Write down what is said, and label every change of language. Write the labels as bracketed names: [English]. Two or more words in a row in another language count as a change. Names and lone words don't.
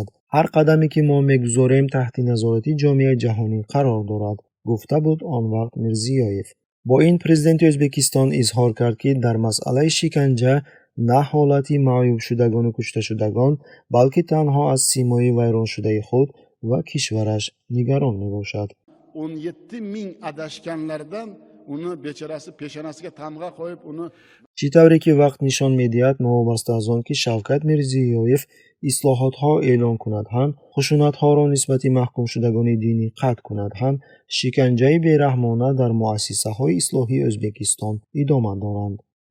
[Tajik] ҳар қадаме ки мо мегузорем таҳти назорати ҷомеаи ҷаҳонӣ қарор дорад, гуфта буд он вақт Мирзиёев. бо ин президенти Ӯзбекистон изҳор кард ки дар масъалаи шиканҷа на ҳолати маъюбшудагону кушташудагон, балки танҳо аз симои вайроншудаи худ ва кишвараш нигарон мебошад. [Uzbek] 17 ming adashganlardan uni bechorasi peshonasiga tamg'a qo'yib uni [Tajik] чӣ тавре ки вақт нишон медиҳад, новобаста аз он ки Шавкат Мирзиёев ислоҳотҳо эълон кунад ҳам, хушунатҳоро нисбати маҳкумшудагони динӣ қатъ кунад ҳам, шиканҷаи бераҳмона дар муассисаҳои ислоҳии Ӯзбекистон идома доранд.